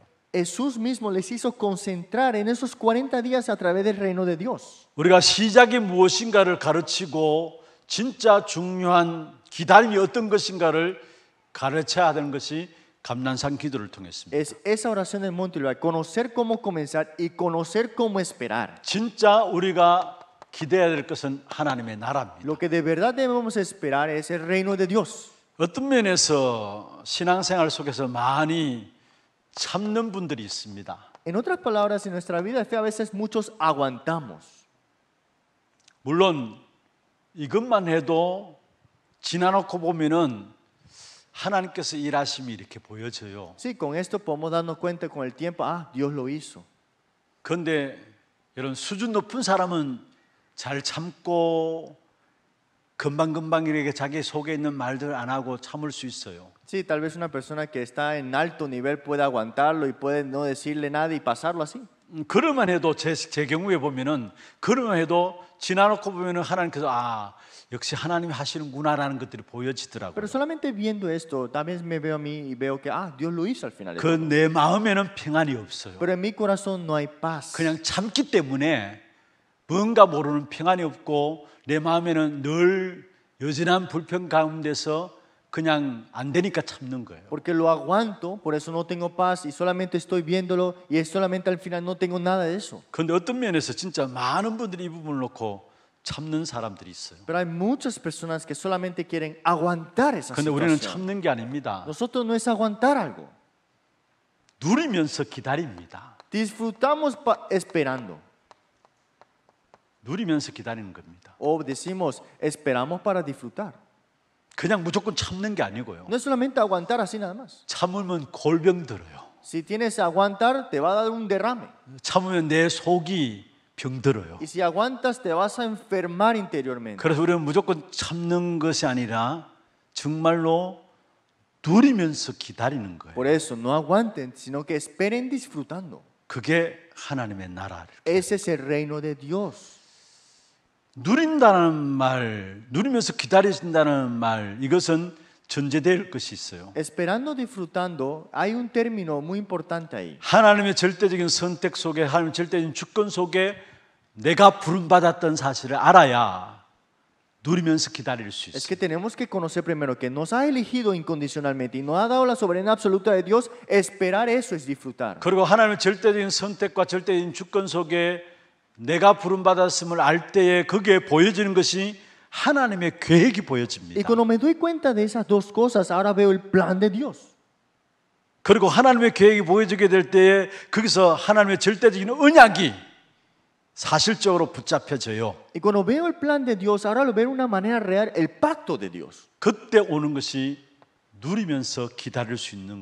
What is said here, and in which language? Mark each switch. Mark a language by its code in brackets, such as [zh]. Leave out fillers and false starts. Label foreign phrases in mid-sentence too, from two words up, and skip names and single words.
[es] Jesús mismo les hizo concentrar en esos 40 días a través del reino de Dios. [ko] 우리가 시작이 무엇인가를 가르치고 진짜 중요한 기다림이 어떤 것인가를 가르쳐야 하는 것이 감난산 기도를 통했습니다. [es] Es esa oración del monte Olivar, conocer cómo comenzar y conocer cómo esperar. [ko] 진짜 우리가 기대해야 될 것은 하나님의 나라입니다. [es] Lo que de verdad debemos esperar es el reino de Dios. [ko] 어떤 면에서 신앙생활 속에서 많이 참는 분들이 있습니다. [es] En otras palabras, en nuestra vida de fe a veces muchos aguantamos. [ko] 물론 이것만 해도 지나놓고 보면은 하나님께서 일하심이 이렇게 보여져요. [es] Sí, con esto podemos darnos cuenta con el tiempo, ah, Dios lo hizo. [ko] 그런데 이런 수준 높은 사람은 잘 참고 금방금방 이렇게 자기 속에 있는 말들 안 하고 참을 수 있어요. [es] Sí, tal vez una persona que está en alto nivel puede aguantarlo y puede no decirle nada y pasarlo así. [ko] 그러면 해도 제 경우에 보면은 그러면 해도 지나놓고 보면은 하나님께서 아 역시 하나님이 하시는구나라는 것들이 보여지더라고요. [es] Pero solamente viendo esto, también me veo a mí y veo que, ah, Dios lo hizo al final. de [ko] 그 [es] todo. [ko] 내 마음에는 평안이 없어요. [es] Pero en mi corazón no hay paz. [ko] 그냥 참기 때문에 뭔가 모르는 평안이 없고 내 마음에는 늘 여전한 불평 가운데서 그냥 안 되니까 참는 거예요. [es] Porque lo aguanto, por eso no tengo paz y solamente estoy viéndolo y es solamente al final no tengo nada de eso. [ko] 그런데 어떤 면에서 진짜 많은 분들이 이 부분을 놓고 참는 사람들이 있어요. [es] Pero hay muchas personas que solamente quieren aguantar esa [ko] 그런데 우리는 [es] situación. [ko] 참는 게 아닙니다. [es] Nosotros no es aguantar algo. [ko] 누리면서 기다립니다. [es] Disfrutamos esperando. [ko] 누리면서 기다리는 겁니다. [es] O decimos, esperamos para disfrutar. [ko] 그냥 무조건 참는 게 아니고요. [es] No es solamente aguantar así nada más. [ko] 참으면 골병 들어요. [es] Si tienes aguantar, te va a dar un derrame. [ko] 참으면 내 속이 병들어요. [es] Y si aguantas, te vas a enfermar interiormente. [ko] 그래서 우리는 무조건 참는 것이 아니라 정말로 누리면서 기다리는 거예요. [es] Por eso, no aguanten, sino que esperen disfrutando. [ko] 그게 하나님의 나라를. [es] Ese es el reino de Dios. [ko] 누린다는 말, 누리면서 기다리신다는 말, 이것은 전제될 것이 있어요. [es] Esperando, disfrutando, hay un término muy importante ahí. [ko] 하나님의 절대적인 선택 속에, 하나님의 절대적인 주권 속에 내가 부름받았던 사실을 알아야 누리면서 기다릴 수 [es] Es [ko] 있어요. [es] que tenemos que conocer primero que nos ha elegido incondicionalmente y nos ha dado la soberanía absoluta de Dios. Esperar eso es disfrutar. [ko] 그리고 하나님의 절대적인 선택과 절대적인 주권 속에 내가 부름받았음을 알 때에 거기에 보여지는 것이 하나님의 계획이 [es] Y [ko] 보여집니다. [es] cuando me doy cuenta de esas dos cosas, ahora veo el plan de Dios. [ko] 그리고 하나님의 계획이 보여지게 될 때에 거기서 하나님의 절대적인 언약이 사실적으로 붙잡혀져요. [es] Y cuando veo el plan de Dios, ahora lo veo de una manera real, el pacto de Dios. [ko] 그때 오는 것이 누리면서 기다릴 수 있는